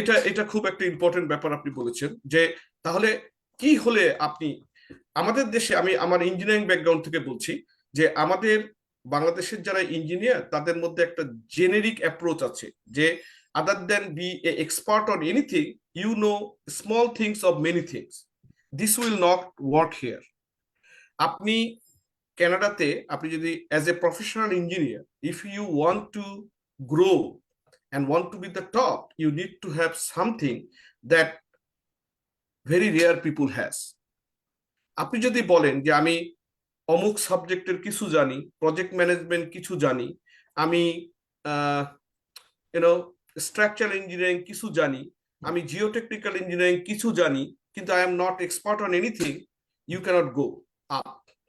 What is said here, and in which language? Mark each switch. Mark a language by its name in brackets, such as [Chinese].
[Bangla] এটা খুব একটা ইম্পর্টেন্ট ব্যাপার আপনি বলেছেন, যে তাহলে কি হলে আপনি আমাদের দেশে, আমি আমার ইঞ্জিনিয়ারিং ব্যাকগ্রাউন্ড থেকে বলছি, যে আমাদের বাংলাদেশের যারা ইঞ্জিনিয়ার তাদের মধ্যে একটা জেনেরিক অ্যাপ্রোচ আছে, যে [English] Other then be a expert on anything, you know small things of many things, this will not work here. [Bangla] আপনি কানাডাতে আপনি যদি [English] As a professional engineer, if you want to grow and want to be the top, you need to have something that very rare people has. [Bangla] আপনি যদি বলেন যে আমি অমুক সাবজেক্টের কিছু জানি, প্রজেক্ট ম্যানেজমেন্ট কিছু জানি, আমি ইউনো স্ট্রাকচারাল ইঞ্জিনিয়ারিং কিছু জানি, আমি জিওটেকনিক্যাল ইঞ্জিনিয়ারিং কিছু জানি, কিন্তু [English] I am not expert on anything, you cannot go up.